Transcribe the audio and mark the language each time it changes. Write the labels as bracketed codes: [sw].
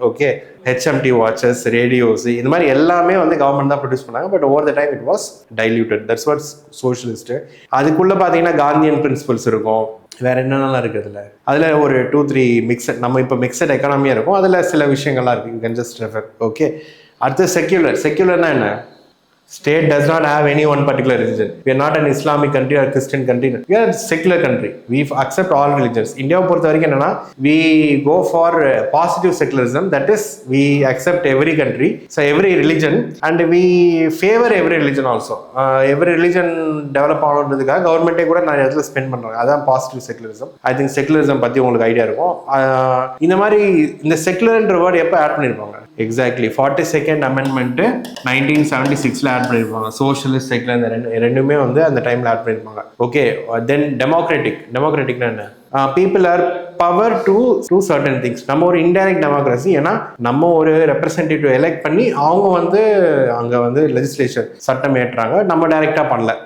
[ta] Okay, HMT watches, radios, இந்த மாதிரி எல்லாமே வந்து கவர்மெண்ட் தான் ப்ரொடியூஸ் பண்ணாங்க. [en] But over the time it was diluted. That's what's socialist. [ta] அதுக்குள்ள பார்த்தீங்கன்னா காந்தியன் பிரின்சிபல்ஸ் இருக்கும், வேற என்னென்னலாம் இருக்குது அதில் ஒரு 2-3 மிக்சட், நம்ம இப்போ மிக்சட் எக்கானமியாக இருக்கும், அதில் சில விஷயங்கள்லாம் இருக்குது. [en] You can just refer. [ta] Okay, அடுத்து செக்யூலர்னா என்ன? [en] State does not have any one particular religion. We are not an Islamic country or Christian country. We are a secular country. We accept all religions. India [ta] பொறுத்த வரைக்கும் என்னன்னா, [en] we go for positive secularism. That is, we accept every country, so every religion, and we favor every religion also. Every religion develop [ta] ஆகணுன்றதுக்காக கவர்மெண்ட்டே கூட நிறைய இடத்துல spend பண்றாங்க. அதான் positive secularism. I think secularism பத்தி உங்களுக்கு ஐடியா இருக்கும். இந்த மாதிரி இந்த செகுலர்ன்ற வேர்டு எப்போ ஆட் பண்ணியிருப்பாங்க? எக்ஸாக்ட்லி 42nd அமெண்ட்மெண்ட் 1976 ஆட் பண்ணியிருப்பாங்க. சோஷியலிஸ்ட் செகுலர் ரெண்டுமே வந்து அந்த டைம்ல ஆட் பண்ணியிருப்பாங்க. ஓகே, தென் டெமோக்ராட்டிக்னா என்ன? [en] people are power to do certain things. [ta] நம்ம ஒரு இன்டைரக்ட் டெமோக்ரஸி. ஏன்னா நம்ம ஒரு ரெப்ரசன்டேட்டிவ் எலெக்ட் பண்ணி அவங்க வந்து அங்கே வந்து லெஜிஸ்லேஷன் சட்டம் ஏற்றுறாங்க, நம்ம டைரெக்டாக பண்ணல.